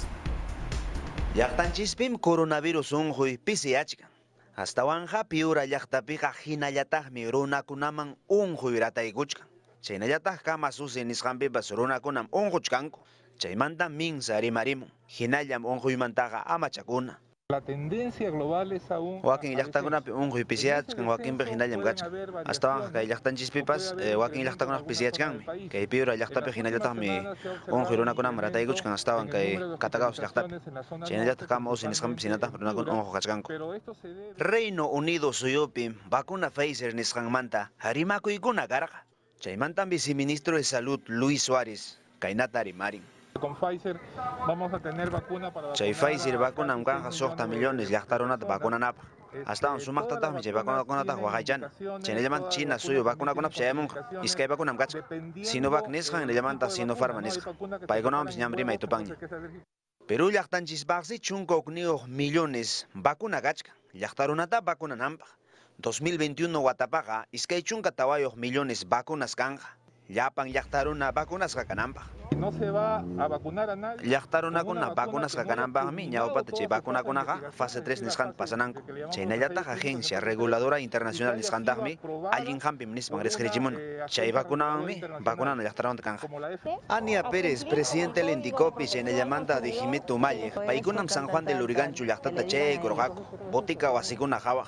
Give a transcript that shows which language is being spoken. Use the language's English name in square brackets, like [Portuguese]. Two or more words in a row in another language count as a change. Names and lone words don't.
[Quechua] Llaqtanchispim coronavirus unquy pisiyachkan. Astawanja Piura llaqtapiqa hinallataqmi runakunaman unquy rataykuchkan. Chaynallataq kama susi nisqanpipas runakunam unquchkanku. Chaymanta minsa rimarimun. Hinallam unquymantaqa amachakuna. [Spanish] La tendencia global es aún... [Quechua] Wakin llaqtakunapi unquy pisiyachkan, wakinpi hinallam kachkan. Astawanja kay llaqtanchispipas wakin llaqtakunaq pisiyachkanmi. Kay Piura llaqtapi hinallataqmi unquy runakunaman rataykuchkan astawan kay Catacaos llaqtapi. Chaynallataq kama usi nisqanpi sinataq runakuna unqu kachkanku. Reino Unido suyupi vacuna Pfizer nisqanmanta rimakuykuna karqa. Chaymantam [Spanish] viceministro de salud [Quechua] Luis Suárez kaynata rimarin. [Spanish] Con Pfizer vamos a tener vacuna para... [Quechua] Chay Pfizer vacunam kanja soqta millones llaqtarunata vacunanapaq. Astawan sumaqtataqmi chay vacunakunataq waqaychana. Chaynallamanta China suyu vacunakunapaq chayamunqa. Iskay vacunam kachka. Sinovac nisqan nillamanta Sinopharma nisqa. Paykunawanpis ñam rimay tupanña. Perú llaqtanchispaqsi chunka hukniyuq millones vacuna kachka. Llaqtarunata vacunananpaq. 2021 watapaqa iskay chunka tawayuq millones vacunas kanja. Llapan llaqtaruna vacunasqa kananpaq. [Spanish] no se va a vacunar a nadie. [Quechua] Llaqtarunakuna vacunas kakananpaqmi ñawpata chay vacunakunaqa fase 3 nisqanta pasananku. Chaynallataq [Spanish] agencia reguladora internacional [Quechua] nisqantaqmi allin hampim nispan rescrichimuna. Chay vacunawanmi vacunana llaqtaramanta kanja. Ania Pérez, [Spanish] presidente del Indicopi, [Quechua] chaynallamanta de Jimito Malle, paykunam San Juan del Urigancho llaqtata chay kurqaku, botica wasikuna qhawaq.